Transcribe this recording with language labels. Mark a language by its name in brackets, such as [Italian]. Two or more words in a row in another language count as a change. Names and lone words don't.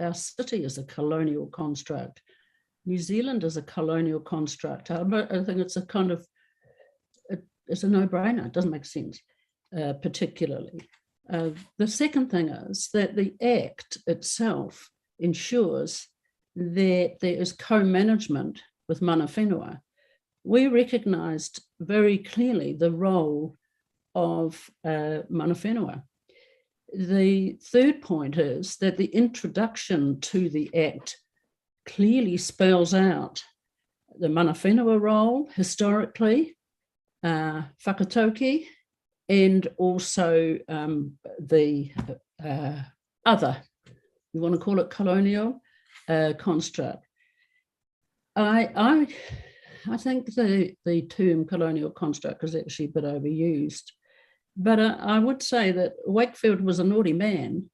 [English] Our city is a colonial construct. New Zealand is a colonial construct. I think it's a kind of, it's a no-brainer. It doesn't make sense, particularly. The second thing is that the Act itself ensures that there is co-management with [Māori] mana whenua. [English] We recognised very clearly the role of [Māori] mana whenua. [English] The third point is that the introduction to the Act clearly spells out the [Māori] mana whenua [English] role historically, whakatauki, and also the other, you want to call it colonial construct. I think the term colonial construct is actually a bit overused, but I would say that Wakefield was a naughty man.